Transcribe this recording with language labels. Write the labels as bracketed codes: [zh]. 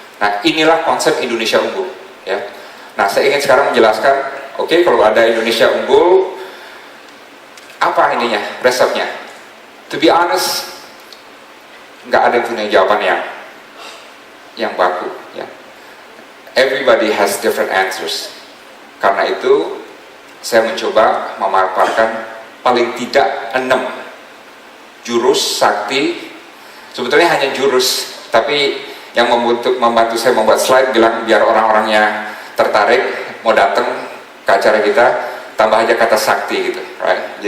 [id] Nah, inilah konsep Indonesia unggul, ya. Nah, saya ingin sekarang menjelaskan, oke, kalau ada Indonesia unggul, apa ininya, resepnya? To be honest, nggak ada yang punya jawaban yang baku, ya. [en] Everybody has different answers. [id] Karena itu, saya mencoba memaparkan paling tidak 6 jurus sakti. Sebetulnya hanya jurus, tapi yang membantu saya membuat slide bilang biar orang-orangnya tertarik mau datang ke acara kita, tambah aja kata sakti gitu, right?